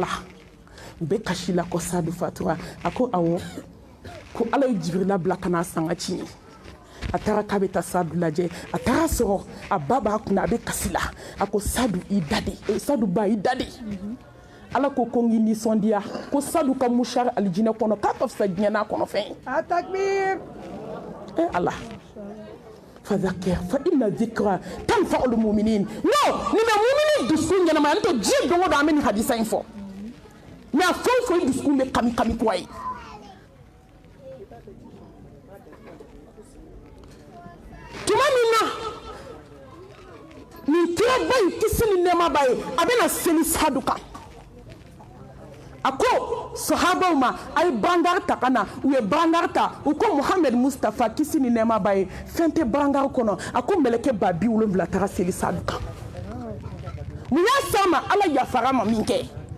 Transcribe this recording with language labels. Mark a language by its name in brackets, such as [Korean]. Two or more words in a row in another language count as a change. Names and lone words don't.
[Bambara] u bɛ kasi la ko Sadu fatura a ko awɔ ko ala ye Jibrila bila ka na sanga ci a taara k'a bɛ taa Sadu lajɛ a taara sɔrɔ a ba b'a kunna a bɛ kasi la a ko Sadu i da de Sadu ba i da de ala ko ko n k'i nisɔndiya ko Sadu ka musari alijinɛ kɔnɔ k'a ka fisa diɲɛ n'a kɔnɔfɛn A takbir. ala [Arabic] فذكر فإن الذكرى تنفع المؤمنين [Bambara] no ni bɛ mu'minin dusukun ɲɛnama n tɛ diɲɛ don o don an bɛ nin hadisa in fɔ mɛ a fɛn o fɛn dusukun bɛ kami kami kura ye tuma min na nin kiraba in kisi ni nɛɛmaba ye a bɛna seli Sadu kan a ko sahabaw ma a ye bangari ta ka na u ye bangari ta u ko Muhamɛd Mustafa kisi ni nɛɛmaba ye fɛn tɛ bangari kɔnɔ a ko mɛlɛkɛ ba 70 taara seli Sadu kan mun y'a s'a ma ala yafara ma min kɛ